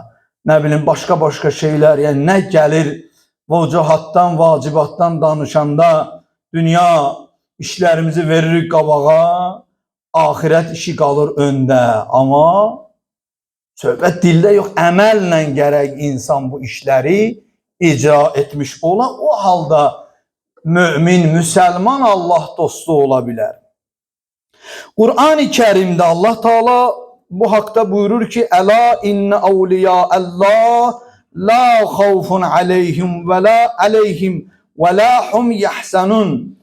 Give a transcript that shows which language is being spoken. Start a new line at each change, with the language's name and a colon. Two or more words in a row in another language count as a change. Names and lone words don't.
Azerbaijani: Nə bilim,
Turkish: başka şeyler,
Azerbaijani: yani nə gəlir vəcahatdan, vacibatdan danışanda dünya işlerimizi veririk qabağa, ahirət işi qalır öndə. Ama söhbət dildə yox, əməllə gərək insan bu işləri icra etmiş ola, o halda mümin, Müslüman Allah dostu olabilir.
Turkish: Kur'an-ı Kerim'de Allah Teala bu hakta buyurur ki:
Arabic: "ألا إن أولياء الله لا خوف عليهم ولا هم يحزنون."